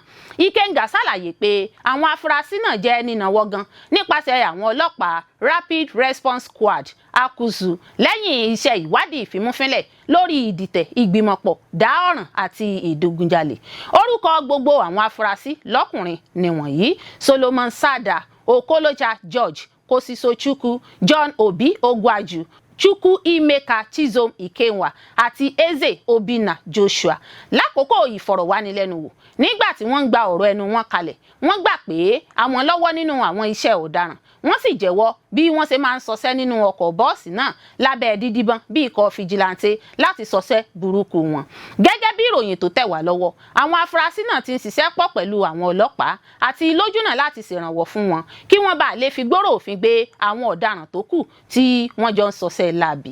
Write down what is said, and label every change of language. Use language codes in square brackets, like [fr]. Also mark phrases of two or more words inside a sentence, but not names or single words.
[yo] Ikenga ṣàlàyé pé àwọn afurasí náà jẹ́ nínáwó gan nípasẹ̀ àwọn ọlọ́pàá Rapid Response Squad akuzu lẹ́yìn iṣẹ́ ìwádìí ìfimúfínlẹ̀ lórí ìdìtẹ̀ ìgbìmọ̀pọ̀ dá ọ̀ràn àti ìdigunjalè. Orúkọ gbogbo àwọn afurasí lọ́kùnrin nìwọ̀nyí: Solomon Sada, Okolocha George, Kosiso Chukwu, John Obi Ogwaju, Chukwu Imeka Chizom Ikenwa àti Eze Obinna Joshua. Lákòókò ìfọ̀rọ̀wánilẹ́nuwò nígbà tí wọ́n ń gba ọ̀rọ̀ ẹnu wọn kalẹ̀, wọ́n gbà pé àwọn lọ́wọ́ nínú àwọn iṣẹ́ ọ̀daràn. Wọ́n sì jẹ́wọ́ bí wọ́n ṣe máa ń ṣọṣẹ́ nínú ọkọ̀ bọ́ọ̀sì náà lábẹ́ dídíbọ́n bí ikọ̀ fìjìláńtẹ́ láti ṣọṣẹ́ burúkú wọn. Gẹ́gẹ́ bí ìròyìn tó tẹ̀ wá lọ́wọ́, àwọn afurasí náà ti ń ṣiṣẹ́ pọ̀ pẹ̀lú àwọn ọlọ́pàá àti lójúnà láti ṣèrànwọ́ fún wọn kí wọ́n bá lè fi gbóró òfin gbé àwọn ọ̀daràn tó kù tí wọ́n jọ ń ṣọṣẹ́ láabi.